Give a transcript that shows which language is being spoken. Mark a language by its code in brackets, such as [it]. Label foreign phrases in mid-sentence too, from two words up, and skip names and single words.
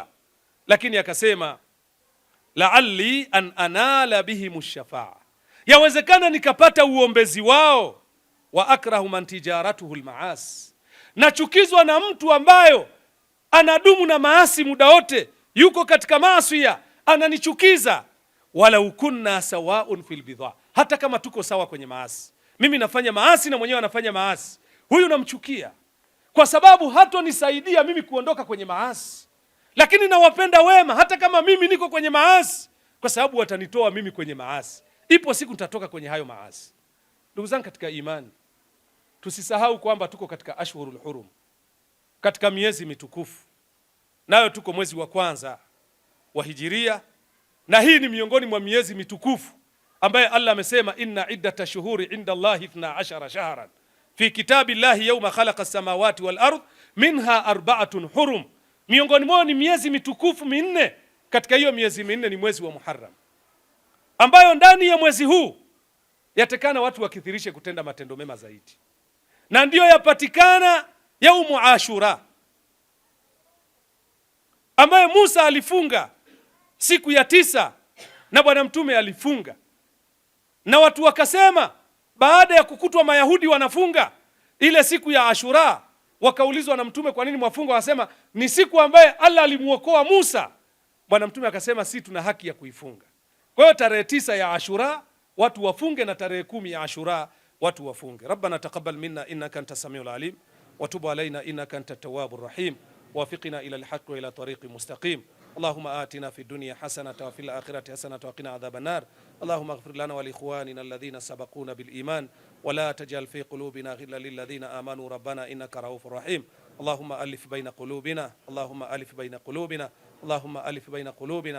[sw] Lakini akasema [ar] لعلي أن أنال بهم الشفاعة, [sw] yawezekana nikapata uombezi wao. [ar] وأكره من تجارته المعاصي, [sw] nachukizwa na mtu ambayo anadumu na maasi muda wote, yuko katika maasi, ananichukiza. [ar] ولو كنا سواء في البضاعة, [sw] hata kama tuko sawa kwenye maasi, mimi nafanya maasi na mwenyewe anafanya maasi, huyu namchukia kwa sababu hatonisaidia mimi kuondoka kwenye maasi. Lakini nawapenda wema hata kama mimi niko kwenye maasi, kwa sababu watanitoa mimi kwenye maasi, ipo siku nitatoka kwenye hayo maasi. Ndugu zangu katika imani, tusisahau kwamba tuko katika [ar] الأشهر الحرم, [sw] katika miezi mitukufu, nayo tuko mwezi wa kwanza wa hijiria, na hii ni miongoni mwa miezi mitukufu ambaye Allah amesema [ar] إن عدة الشهور عند الله 12 شهرا في كتاب الله يوم خلق السماوات والأرض منها أربعة حرم. [sw] Miongoni mwao ni miezi mitukufu minne. Katika hiyo miezi minne ni mwezi wa Muharram, ambayo ndani ya mwezi huu yatekana watu wakithirishe kutenda matendo mema zaidi, na ndiyo yapatikana yaumu Ashura, ambaye Musa alifunga siku ya 9 na Bwana Mtume alifunga, na watu wakasema baada ya kukutwa Mayahudi wanafunga ile siku ya Ashura, wakaulizwa na Mtume, kwa nini mwafunga? Wakasema ni siku ambaye Allah alimuokoa Musa. Bwana Mtume akasema si tuna haki ya kuifunga. Kwa hiyo tarehe 9 ya Ashura watu wafunge, na tarehe 10 ya Ashura watu wafunge. [ar] ربنا تقبل منا إنك أنت السميع العليم وتب علينا إنك أنت التواب الرحيم وفقنا إلى الحق وإلى طريق مستقيم. اللهم آتنا في الدنيا حسنة وفي الآخرة حسنة وقنا عذاب النار. اللهم اغفر لنا ولإخواننا الذين سبقونا بالإيمان ولا تجعل في قلوبنا غلا للذين آمنوا ربنا إنك رؤوف رحيم. اللهم ألف بين قلوبنا، اللهم ألف بين قلوبنا، اللهم ألف بين قلوبنا.